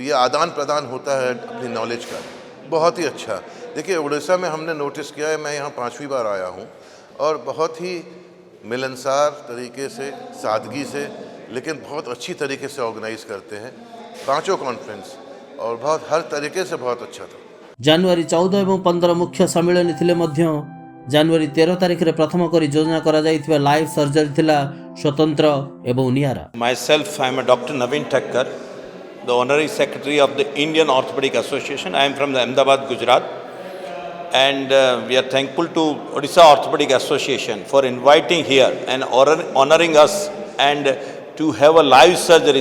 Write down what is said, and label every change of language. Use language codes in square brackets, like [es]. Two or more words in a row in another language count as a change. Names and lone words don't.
[hi] तो ये आदान प्रदान होता है अपनी नॉलेज का। बहुत ही अच्छा। देखिए उड़ीसा में हमने नोटिस किया है, मैं यहाँ 5वीं बार आया हूँ और बहुत ही मिलनसार तरीके से, सादगी से, लेकिन बहुत अच्छी तरीके से ऑर्गेनाइज करते हैं पांचों कॉन्फ्रेंस, और बहुत हर तरीके से बहुत अच्छा था। [or] ଜାନୁଆରୀ 14 ଏବଂ 15 ମୁଖ୍ୟ ସମ୍ମିଳନୀ ଥିଲେ ମଧ୍ୟ ଜାନୁଆରୀ 13 ତାରିଖରେ ପ୍ରଥମ କରି ଯୋଜନା କରାଯାଇଥିବା ଲାଇଭ୍ ସର୍ଜରୀ ଥିଲା ସ୍ୱତନ୍ତ୍ର ଏବଂ ନିଆରା। [en] Myself, I am a Dr. Naveen Thakkar, the Honorary Secretary of the Indian Orthopedic Association. I am from the Ahmedabad, Gujarat. And we are thankful to Odisha Orthopedic Association for inviting here and honoring us and to have a live surgery.